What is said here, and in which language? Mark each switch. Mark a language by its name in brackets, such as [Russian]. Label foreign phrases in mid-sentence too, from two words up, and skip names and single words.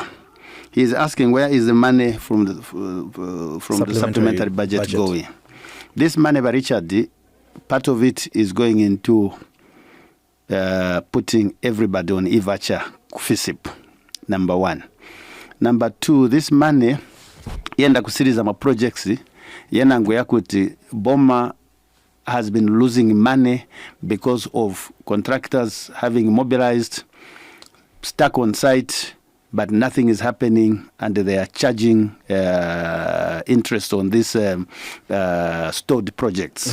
[English] He is asking where is the money from the supplementary budget going. This money by Richard, part of it is going into putting everybody on e-voucher FISIP, number one. Number two, this money [Nyanja] yenda kusiriza ma projects yena ngo yakuti [English] Boma has been losing money because of contractors having mobilized, stuck on site, but nothing is happening, and they are charging interest on these stored projects.